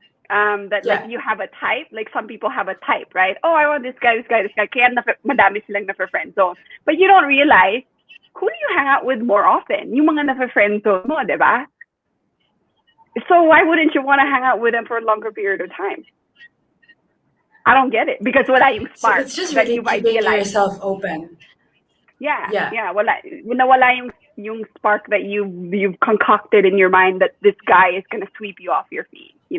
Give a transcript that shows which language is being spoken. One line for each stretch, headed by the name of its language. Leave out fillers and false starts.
English: Like you have a type, like some people have a type, right? Oh, I want this guy.
Filipino: Kaya madami silang na friend zone.
English: But you don't realize who do you hang out with more often?
Filipino: Yung mga na friend zone mo, diba?
English: So why wouldn't you want to hang out with them for a longer period of time? I don't get it because
Filipino: wala yung
English: spark. So it's just really keeping yourself open. Yeah.
Filipino: Wala yung
English: spark that you've concocted in your mind that this guy is gonna sweep you off your feet.